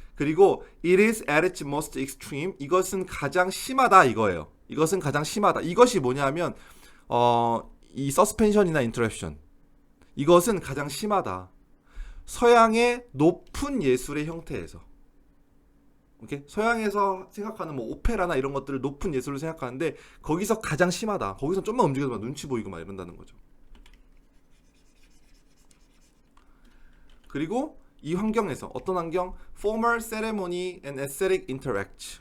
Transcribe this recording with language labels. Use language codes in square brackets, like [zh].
[ko] 그리고 [en] it is at its most extreme. [ko] 이것은 가장 심하다 이거예요. 이것은 가장 심하다. 이것이 뭐냐면 이 서스펜션이나 인터럽션. 이것은 가장 심하다. 서양의 높은 예술의 형태에서. 오케이? 서양에서 생각하는 뭐 오페라나 이런 것들을 높은 예술로 생각하는데 거기서 가장 심하다. 거기서 좀만 움직여도 막 눈치 보이고 막 이런다는 거죠. 그리고 이 환경에서 어떤 환경? [en] Formal ceremony and aesthetic interact.